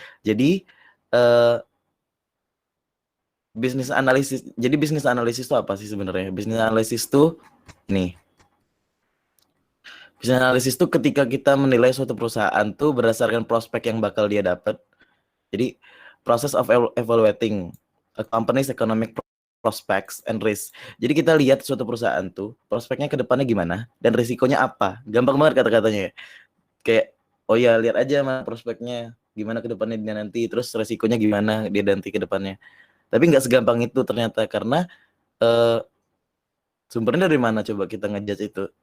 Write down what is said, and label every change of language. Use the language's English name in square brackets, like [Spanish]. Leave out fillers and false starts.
[Indonesian] Jadi bisnis analisis. Jadi bisnis analisis itu apa sih sebenarnya? Bisnis analisis itu nih. Bisnis analisis itu ketika kita menilai suatu perusahaan tuh berdasarkan prospek yang bakal dia dapat. Jadi [English] process of evaluating a company's economic prospects and risk. [Indonesian] Jadi kita lihat suatu perusahaan tuh prospeknya ke depannya gimana dan risikonya apa. Gampang banget kata-katanya ya. Kayak oh ya lihat aja mah prospeknya gimana ke depannya dia nanti, terus risikonya gimana dia nanti ke depannya. Tapi nggak segampang itu ternyata, karena sumbernya dari mana coba kita ngejudge itu.